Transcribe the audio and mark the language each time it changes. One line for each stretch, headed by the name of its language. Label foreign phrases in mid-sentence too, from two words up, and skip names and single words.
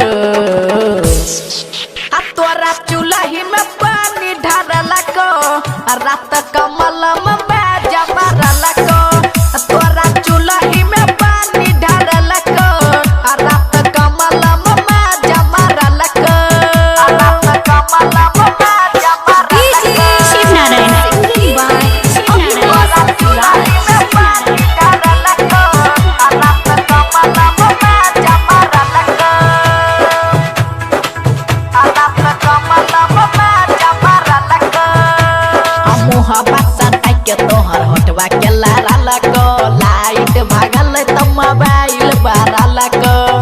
Bhojpuri: तोरा चूल्ही में पानी ढारल को रात कमल में बाजा मारल को तोरा चूल्ही में पानी ढारल को रात कमल में बाजा मारल को रात कमल में बाजा मारल को।
English: Shiv Narayana. Singing by
Bhojpuri: तोरा चूल्ही में पानी ढारल को रात कमल में बाजा मारल को के तोहर हटवा के लारल को लाइट भागल त मोबाइल बारल को